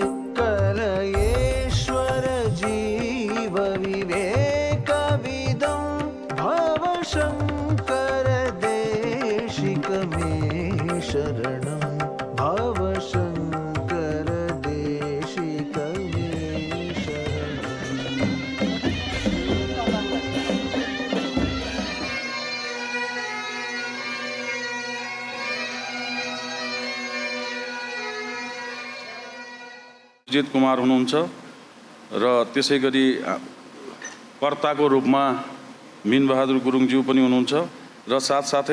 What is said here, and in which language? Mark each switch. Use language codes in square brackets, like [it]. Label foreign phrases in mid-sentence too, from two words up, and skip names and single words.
[sa] कलयेश्वर जीव विवेक विदं भवशङ्कर देशिक मे शरणं भवशङ्कर देशिक मे [ne] जित कुमार हुनुहुन्छ र त्यसैगरी कर्ताको रूपमा मिनबहादुर गुरुङज्यू पनि हुनुहुन्छ र साथसाथै